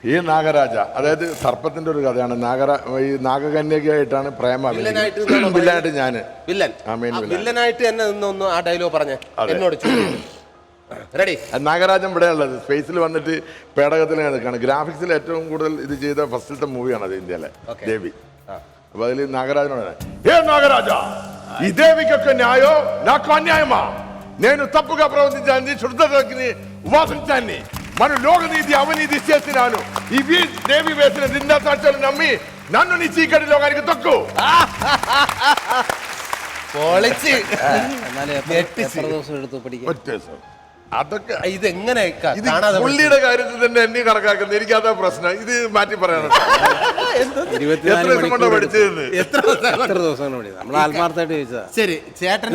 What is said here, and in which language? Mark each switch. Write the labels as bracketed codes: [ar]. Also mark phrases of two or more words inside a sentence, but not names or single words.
[ml] ഈ നാഗരാജ, അതായത് സർപ്പത്തിന്റെ ഒരു കഥയാണ്. ഈ നാഗകന്യകയായിട്ടാണ് പ്രേമ വില്ലനായിട്ട് ഞാന് വില്ലൻ. വില്ലനായിട്ട് എന്നെ നിന്നൊന്ന് ആ ഡയലോഗ് പറഞ്ഞ എന്നോട് റെഡി. നാഗരാജൻ ഇവിടെ ഉള്ളത് സ്പേസിൽ വന്നിട്ട് പേടകത്തിൽ നിൽക്കുകയാണ്. ഗ്രാഫിക്സിൽ ഏറ്റവും കൂടുതൽ ഇത് ചെയ്ത ഫസ്റ്റിലത്തെ മൂവിയാണ് അത് ഇന്ത്യയിലെ ദേവി. [te] అప్పుడు అది నాగరాజు ఏ నాగరాజా ఈ దేవికి న్యాయో నాకు అన్యాయమా నేను తప్పుగా ప్రవర్తించాను శుద్ధతకి ఉపాసించాన్ని మన లోకనీతి అవినీతి చేసినాను ఇవి దేవి వేసిన నిందా సాక్ష్యాలు నమ్మి నన్ను నీ చీకటి లోకానికి తొక్కు അതൊക്കെ [ml] ഇതെങ്ങനെ പുള്ളിയുടെ കാര്യത്തിൽ തന്നെ എന്നെ കണക്കാക്കുന്നത് എനിക്കതാ പ്രശ്നം. ഇത് മാറ്റി പറയാനുണ്ട്. ശരി ചേട്ടൻ